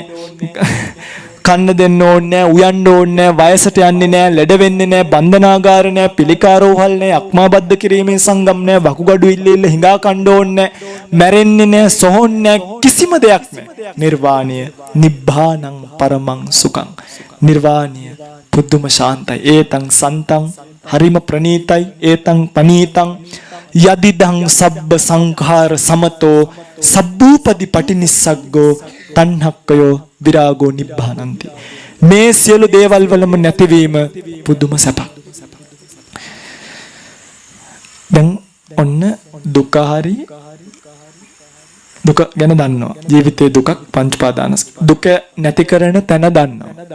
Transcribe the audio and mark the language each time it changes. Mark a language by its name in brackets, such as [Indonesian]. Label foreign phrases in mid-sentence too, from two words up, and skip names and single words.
[Sinhala] කන්න දෙන්න ඕනේ, උයන්න ඕනේ, වයසට යන්නේ නැහැ, ලෙඩ වෙන්නේ නැහැ, බන්ධනාගාර නැහැ, පිළිකාරෝහල් නැහැ, අක්මාබද්ධ කිරීමේ සංගම් නැහැ, වකුගඩු ඉල්ල හිඟා කන්න ඕනේ, මැරෙන්නේ නැහැ, සොහොන් නැහැ, කිසිම දෙයක් නැහැ. [Pali] නිර්වාණය නිබ්බානං පරමං සුඛං. [Sinhala] නිර්වාණය පුදුම ශාන්තයි. [Pali] ඒතං සන්තං [Sinhala] හරිම ප්‍රණීතයි. [Pali] ඒතං පනීතං යදිදං සබ්බ සංඛාර සමතෝ සබ්බූපදි පටිනිස්සග්ගෝ තණ්හක්කයෝ විරාගෝ නිබ්බානන්ති. [Sinhala] මේ සියලු දේවල් වලම නැතිවීම පුදුම සැපක්. දැන් ඔන්න දුක හරි දුක ගැන දන්නවා. ජීවිතයේ දුකක් පංච පාදානස්කන්ධ. දුක නැති කරන තැන දන්නවා.